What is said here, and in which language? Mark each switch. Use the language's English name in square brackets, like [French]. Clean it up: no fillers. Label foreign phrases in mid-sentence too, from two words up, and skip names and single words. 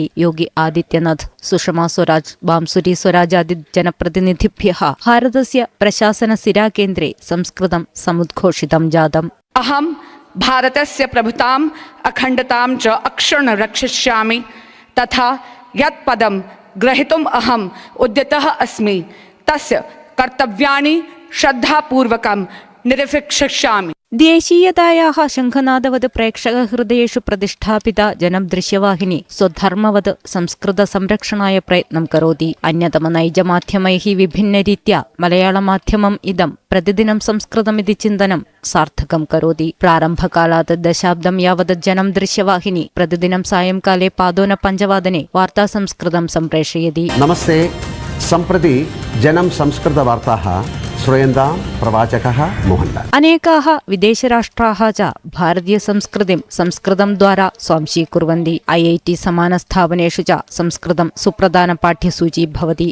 [Sanskrit] योगी आदित्यनाथ, सुषमा स्वराज, बांसुरी स्वराजादि जनप्रतिनिधिभ्यः भारतस्य प्रशासनसिराकेन्द्रे संस्कृतं समुद्घोषितं जातम्। अहं भारतस्य प्रभुताम् अखण्डतां च अक्षुण्ण रक्षिष्यामि तथा यत् पदं ग्रहीतुम् अहम् उद्यतः अस्मि तस्य कर्तव्यानि श्रद्धापूर्वकं निर्वक्ष्यामि। ദേശീയതായാः ശംഖനാദവത് പ്രേക്ഷകഹൃദയേഷു പ്രതിഷ്ഠാപിത ജനം ദൃശ്യവാഹിനി സ്വധർമ്മവത് സംസ്കൃതസംരക്ഷണായ പ്രയത്നം കരോതി. അന്യതമനൈജമാധ്യമൈः വിഭിന്നരീത്या മലയാളമാധ്യമം ഇദം പ്രതിദിനം സംസ്കൃതമിതി ചിന്തനം സാർത്ഥകം കരോതി. പ്രാരംഭകാലാत् ദശാബ്ദം യാവത് ജനം ദൃശ്യവാഹിനി പ്രതിദിനം സായംകാലെ പാദോനപഞ്ചവാദനെ വാർത്താസംസ്കൃതം सम्प्रेषयति। नमस्ते, सम्प्रति जनं संस्कृतवार्ताः श्रूयन्तां प्रवाचकः मोहनलाल। अनेकाः विदेशराष्ट्राः च भारतीयसंस्कृतिं संस्कृतं द्वारा स्वांशीकुर्वन्ति। IIT समानस्थापनेषु च संस्कृतं सुप्रधानपाठ्यसूची भवति।